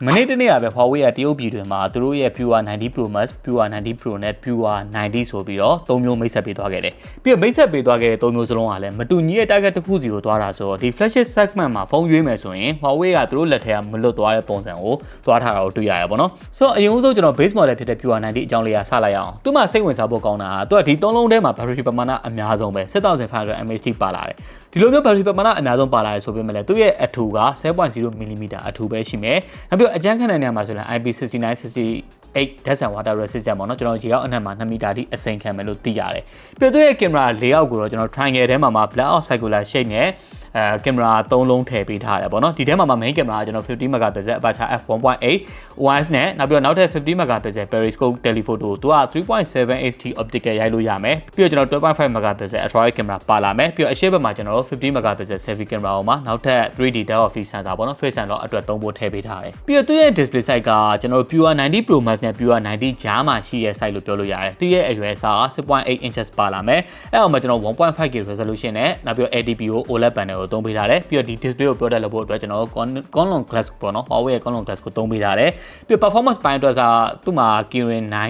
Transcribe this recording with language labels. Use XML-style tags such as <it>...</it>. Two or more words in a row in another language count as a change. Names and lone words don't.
<my>မနေ့တနေ့ကပဲ Huawei ကတရုတ်ပြည်တွင်မှာသူတို့ရဲ့ Pure 90 Pro Max, Pure 90 Pro နဲ့ Pure 90ဆိုပြီးတော့၃မျိုးမိတ်ဆက်ပေးသွားခဲ့တယ်။ပြီးတော့မိတ်ဆက်ပေးသွားခဲ့တဲ့၃မျိုးစလုံးကလည်းမတူညီတဲ့ target တစ်ခုစီကိုသွားတာဆိုတော့ဒီ</my> <en>flagship segment</en> <my>မှာဖုန်းရွေးမယ်ဆိုရင် Huawei ကသူတို့လက်ထဲကမလွတ်သွားတဲ့ပုံစံကိုသွားထားတာကိုတွေ့ရရပါတော့။ဆိုတော့အရင်ဆုံးကျွန်တော်</my> <en>base model</en> <my>ဖြစ်တဲ့ Pure 90အကြောင်းလေးကစလိုက်အောင်။သူ့မှာစိတ်ဝင်စားဖို့ကောင်းတာကသူကဒီ၃လုံးထဲမှာ battery ပမာဏအများဆုံးပဲ6500 mAh ပါလာတယ်။ဒီလိုမျိုး battery ပမာဏအများဆုံးပါလာတယ်ဆိုပေမဲ့လည်းသူ့ရဲ့အထူက 7.0mm အထူပဲရှိမယ်။နောက်ပြီးအကြမ်းခံတဲ့နေရာမှာဆိုရင် IP69 68</my> <en>Dust and Water Resistant</en> <my>ပေါ့နော်ကျွန်တော်ရေအောက်အနက်မှာ2မီတာထိအစိမ်ခံမယ်လို့သိရတယ် ။ပြီးတော့သူ့ရဲ့ကင်မရာ၄အောက်ကိုတော့ကျွန်တော် triangle ထဲမှာ</my> <en>black out circular shape</en> <my>နဲ့ကင်မရာ3လုံးထည့်ပေးထားတယ်ပေါ့နော်ဒီထဲမှာ main ကင်မရာကကျွန်တော်</my> <en>50 megapixel aperture f1.8 OIS</en> <my>နဲ့နောက်ပြီးတော့နောက်ထပ်50</my> <en>megapixel periscope telephoto</en> <my>သူက</my> <en>3.7ht optical</en> <my>ရိုက်လို့ရမယ်ပြီးတော့ကျွန်တော်</my> <en>12.5 megapixel ultra wide</en> <my>ကင်မရာပါလာမယ်ပြီးတော့အရှေ့ဘက်မှာကျွန်တော်</my> <en>50 megapixel</en> <my>selfie ကင်မရာပေါ်မှာနောက်ထပ်</my> <en>3D depth of field sensor</en> <my>ပေါ့နော်</my> <en>face sensor</en> <my>အတွက်3ဖို့ထည့်ပေးထားတယ်ပြီးတော့သူ့ရဲ့</my> <en>display size</en> <my>ကကျွန်တော် Pure 90 Pro Max နဲ့ Pure 90ကြားမှာရှိတဲ့ size လို့ပြောလို့ရတယ်သူ့ရဲ့အရွယ်အစားက 6.8 inches ပါလာမယ်အဲ့အောင်မှာကျွန်တော်</my> <en>1.5K resolution</en> <my>နဲ့နောက်ပြီးတော့</my> <en>LTPO OLED panel</en> <my>ကိုသုံးပေးထားတယ်ပြီးတော့ဒီ display ကို product လုပ်ဖို့အတွက်ကျွန်တော် Conlon Glass ပေါ့နော် Huawei ရဲ့ Conlon Glass ကိုသုံးပေးထားတယ်ပြီးတော့ performance ပိုင်းအတွက်ကသူ့မှာ Kirin</my>